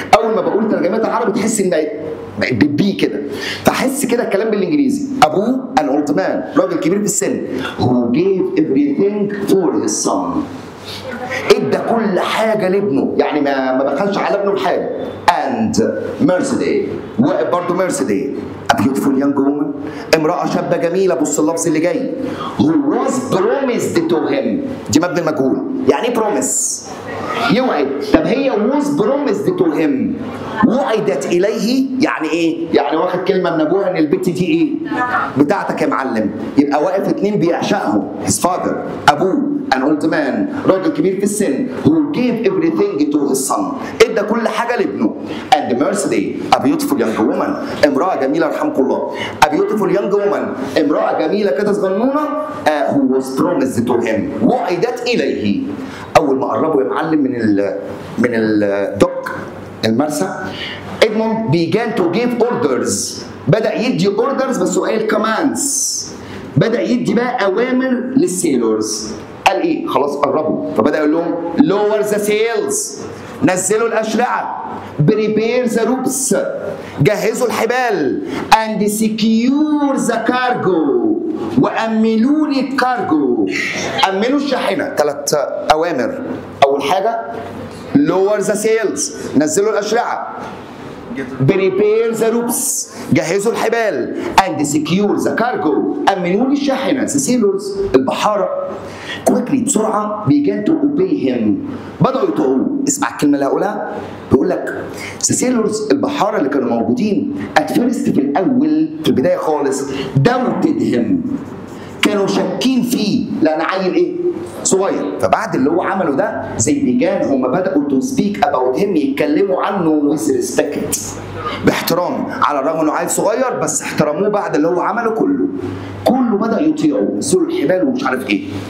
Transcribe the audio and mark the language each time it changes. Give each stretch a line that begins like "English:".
Arabic: اول ما بقول ترجمات عربي تحس ان بتبيه كده، فحس كده الكلام بالانجليزي. ابوه
English: an old man
Arabic: راجل كبير في السن
English: who gave everything for his son
Arabic: ادى كل حاجه لابنه، يعني ما بخلش على ابنه بحاجه.
English: and Mercedes وبرضه Mercedes a beautiful young woman
Arabic: امرأة شابة جميلة. بص اللفظ اللي جاي
English: who was promised to him
Arabic: دي مبني المجهول. يعني ايه promise؟ يوعد. طب هي
English: was promised to him
Arabic: وعدت إليه يعني إيه؟ يعني واخد كلمة من أبوها إن البت دي إيه؟ بتاعتك يا معلم. يبقى واقف اتنين بيعشقهم
English: his father
Arabic: أبوه
English: an old man
Arabic: راجل كبير في السن
English: who gave everything to his son
Arabic: ادى كل حاجة لابنه.
English: and Mercedes a beautiful young woman
Arabic: امرأة جميلة رحمكم الله.
English: a beautiful young woman
Arabic: امرأة جميلة كده صغنونة
English: who was promised to him
Arabic: وعدت إليه. أول ما قربوا يا معلم من الدوك المرسى إدموند
English: began to give orders
Arabic: بدأ يدي orders بس قال commands بدأ يدي بقى أوامر للسيلورز. قال إيه؟ خلاص قربوا فبدأ يقول لهم
English: lower the sails
Arabic: نزلوا الأشرعة
English: prepare the ropes
Arabic: جهزوا الحبال
English: and secure the cargo
Arabic: وأمنوا لي الكارجو. أمنوا الشاحنة. 3 أوامر.
English: أول حاجة lower the sails
Arabic: نزلوا الأشرعة
English: prepare the ropes
Arabic: جهزوا الحبال
English: and secure the cargo
Arabic: أمنوا لي الشاحنة
English: the sailors البحارة quickly بسرعة began to obey him
Arabic: بدأوا يطيعوه. اسمع الكلمة اللي هقولها بيقول لك the sailors البحارة اللي كانوا موجودين
English: at first
Arabic: في الأول في البداية خالص
English: doubted him
Arabic: كانوا شاكين فيه لأن عيل إيه؟ صغير. فبعد اللي هو عمله ده زي بيجان هم بدأوا
English: to speak about him
Arabic: يتكلموا عنه
English: with respect
Arabic: باحترام على الرغم انه عيل صغير بس احترموه بعد اللي هو عمله كله بدأ يطيعوا يسلوا الحبال ومش عارف ايه.